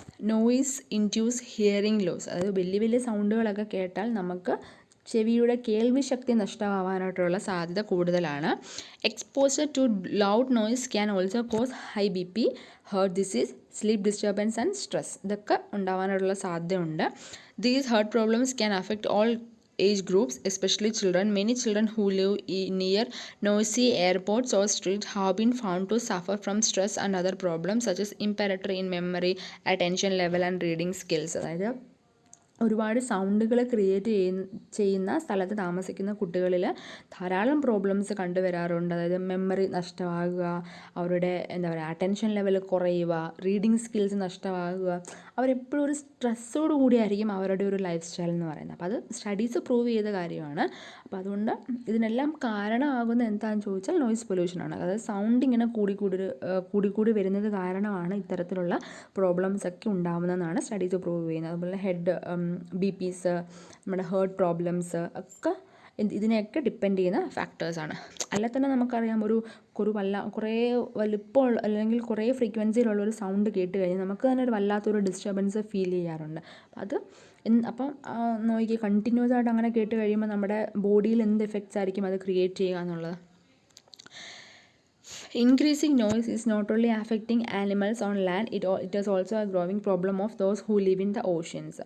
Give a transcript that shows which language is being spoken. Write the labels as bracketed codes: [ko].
[en] Noise induced hearing loss. [ml] അതായത് വലിയ സൗണ്ടുകളൊക്കെ കേട്ടാൽ നമുക്ക് ചെവിയുടെ കേൾവി ശക്തി നഷ്ടമാവാനായിട്ടുള്ള സാധ്യത കൂടുതലാണ്. [en] Exposure to loud noise can also cause high BP, heart disease, sleep disturbance and stress. [ml] ഇതൊക്കെ ഉണ്ടാവാനായിട്ടുള്ള സാധ്യതയുണ്ട്. [en] These heart problems can affect all age groups, especially children. Many children who live near noisy airports or streets have been found to suffer from stress and other problems such as impairment in memory, attention level and reading skills. [ml] അതായത് ഒരുപാട് സൗണ്ടുകൾ create ചെയ്യുന്ന സ്ഥലത്ത് താമസിക്കുന്ന കുട്ടികളിൽ ധാരാളം problems കണ്ടുവരാറുണ്ട്. അതായത് memory നഷ്ടമാകുക, അവരുടെ അറ്റൻഷൻ ലെവൽ കുറയുക, റീഡിങ് സ്കിൽസ് നഷ്ടമാകുക. അവരെപ്പോഴും ഒരു സ്ട്രെസ്സോട് കൂടിയായിരിക്കും അവരുടെ ഒരു ലൈഫ് സ്റ്റൈൽ എന്ന് പറയുന്നത്. അപ്പോൾ അത് സ്റ്റഡീസ് പ്രൂവ് ചെയ്ത കാര്യമാണ്. അപ്പോൾ അതുകൊണ്ട് ഇതിനെല്ലാം കാരണമാകുന്നത് എന്താണെന്ന് ചോദിച്ചാൽ നോയിസ് പൊല്യൂഷനാണ്. അതായത് സൗണ്ട് ഇങ്ങനെ കൂടി വരുന്നത് കാരണമാണ് ഇത്തരത്തിലുള്ള പ്രോബ്ലംസ് ഒക്കെ ഉണ്ടാകുന്നതെന്നാണ് സ്റ്റഡീസ് പ്രൂവ് ചെയ്യുന്നത്. അതുപോലെ ഹെഡ് BPs, നമ്മുടെ ഹേർട്ട് പ്രോബ്ലംസ് ഒക്കെ ഇതിനെയൊക്കെ ഡിപ്പെൻഡ് ചെയ്യുന്ന ഫാക്ടേഴ്സാണ്. അല്ലെ തന്നെ നമുക്കറിയാം കുറേ വലിപ്പമുള്ള അല്ലെങ്കിൽ കുറേ ഫ്രീക്വൻസിയിലുള്ളൊരു സൗണ്ട് കേട്ട് കഴിഞ്ഞാൽ നമുക്ക് തന്നെ ഒരു വല്ലാത്തൊരു ഡിസ്റ്റർബൻസ് ഫീൽ ചെയ്യാറുണ്ട്. അപ്പം നോക്കി കണ്ടിന്യൂസ് ആയിട്ട് അങ്ങനെ കേട്ട് കഴിയുമ്പോൾ നമ്മുടെ ബോഡിയിൽ എന്ത് എഫക്ട്സ് ആയിരിക്കും അത് ക്രിയേറ്റ് ചെയ്യുക എന്നുള്ളത്. [en] Increasing noise is not only affecting animals on land, it is also a growing problem of those who live in the oceans.